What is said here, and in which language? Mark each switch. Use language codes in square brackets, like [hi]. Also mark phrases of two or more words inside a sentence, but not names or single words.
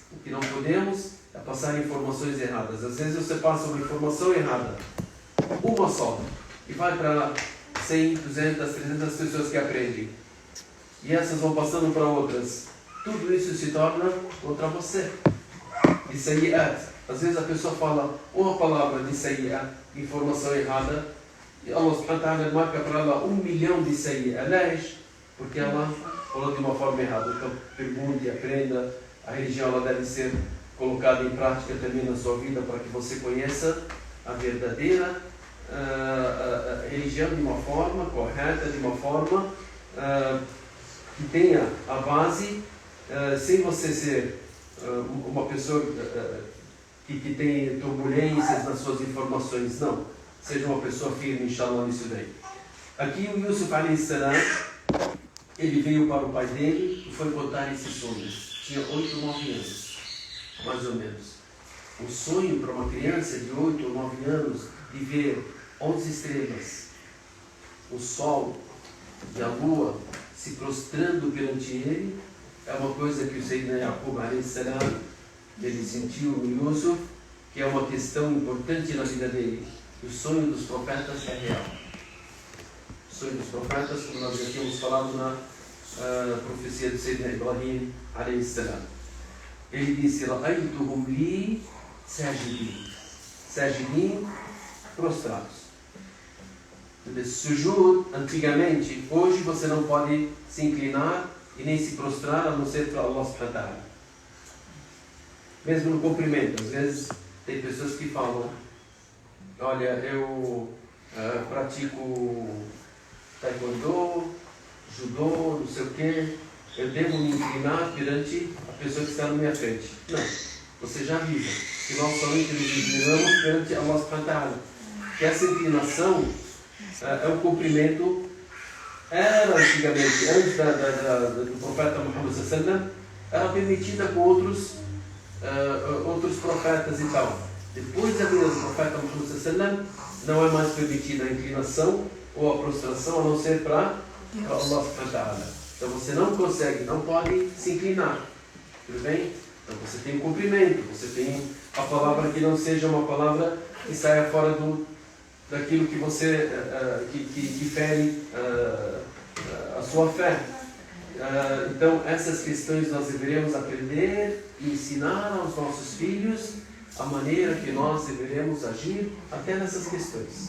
[pt] O que não podemos é passar informações erradas. Às vezes você passa uma informação errada, uma só, e vai para 100, 200, 300 pessoas que aprendem. E essas vão passando para outras. Tudo isso se torna contra você. De sayi'at. Às vezes a pessoa fala uma palavra de sayi'at, informação errada, e Allah [ar] سبحانه وتعالى [pt] marca para ela 1 milhão de sayi'at, porque ela falou de uma forma errada. Então pergunte, aprenda. A religião ela deve ser colocada em prática também na sua vida para que você conheça a verdadeira a religião de uma forma correta, de uma forma que tenha a base, sem você ser uma pessoa que tem turbulências nas suas informações. Não, seja uma pessoa firme, inshallah, nisso daí. Aqui o Yusuf [ar] عليه السلام, [pt] ele veio para o pai dele e foi contar esses sonhos. Tinha 8 ou 9 anos, mais ou menos. Um sonho para uma criança de 8 ou 9 anos de ver 11 estrelas, o sol e a lua se prostrando perante ele, é uma coisa que o Sayyidina Yaqub [ar] عليه السلام, [pt] ele sentiu no Yusuf, que é uma questão importante na vida dele. O sonho dos profetas é real. O sonho dos profetas, como nós já tínhamos falado na profecia do Sayyidina Ibrahim [ar] عليه السلام. [pt] Ele disse: [ar] "رأيتهم لي ساجدين، ساجدين, [pt] prostrados. Sujud, antigamente, hoje você não pode se inclinar e nem se prostrar a não ser para Allah [ar] سبحانه وتعالى. [pt] Mesmo no cumprimento, às vezes tem pessoas que falam: olha, eu pratico taekwondo, judô, não sei o que, eu devo me inclinar perante a pessoa que está na minha frente. Não, você já avisa que nós somente nos inclinamos perante Allah [ar] سبحانه وتعالى. [pt] Que essa inclinação é um cumprimento. Era antigamente, antes do profeta Muhammad [ar] صلى الله عليه وسلم, [pt] era permitida com outros profetas e tal. Depois da vida do profeta Muhammad [ar] صلى الله عليه وسلم, [pt] não é mais permitida a inclinação ou a prostração, a não ser para Allah [ar] سبحانه وتعالى. [pt] Então você não consegue, não pode se inclinar. Tudo bem? Então você tem o cumprimento, você tem a palavra que não seja uma palavra que saia fora daquilo que você que fere a sua fé. Então essas questões nós deveremos aprender e ensinar aos nossos filhos a maneira que nós deveremos agir até nessas questões.